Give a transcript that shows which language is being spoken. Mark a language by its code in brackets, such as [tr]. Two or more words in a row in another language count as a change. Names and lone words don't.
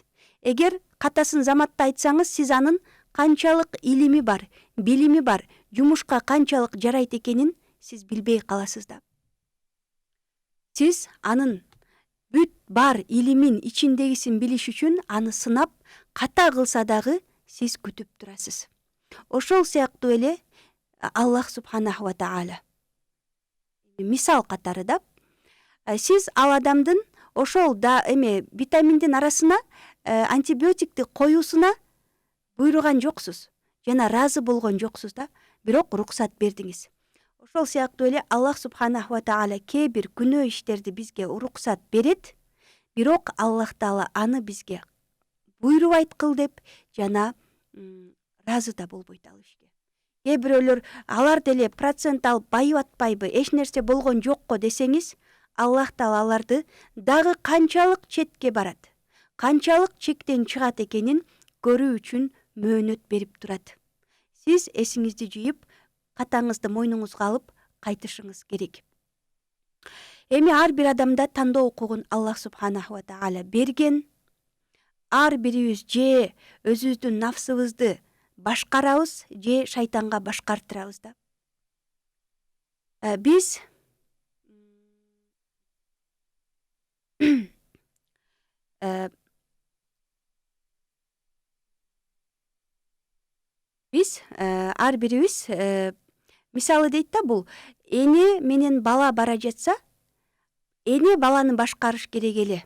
[ky] Эгер катасын заматта айтсаңыз, сиз анын канчалык илими бар, билими бар, жумушка канчалык жарайт экенин сиз билбей каласыз да. Сиз анын бүт бар илимин ичиндегисин билиш үчүн аны сынап, ката кылса дагы сиз күтүп турасыз. Ошол сыяктуу эле Аллах [ar] سبحانه وتعالى [ky] мисал катары да сиз ал адамдын ошол да витаминдин арасына антибиотикти коюусуна буйруган жоксуз жана ыраазы болгон жоксуз да, бирок уруксат бердиңиз. Ошол сыяктуу эле Аллах [ar] سبحانه وتعالى [ky] кээ бир күнөө иштерди бизге уруксат берет, бирок Аллах таала аны бизге буйрубайт кыл деп жана ыраазы да болбойт ал ишке. Кээ бирөөлөр алар деле процент алып байып атпайбы, эч нерсе болгон жокко десеңиз, Аллах таала аларды дагы канчалык четке барат, канчалык чектен чыгат экенин көрүү үчүн мөөнөт берип турат. Сиз эсиңизди жыйып, катаңызды мойнуңузга алып кайтышыңыз керек. Эми ар бир адамда тандоо укугун Аллах [ar] سبحانه وتعالى [ky] берген. Ар бирибиз же өзүбүздүн нафсыбызды башкарабыз, же шайтанга башкартырабыз да. Биз ар бирибиз мисалы дейт да, бул эне менен бала бара жатса, эне баланы башкарыш керек эле.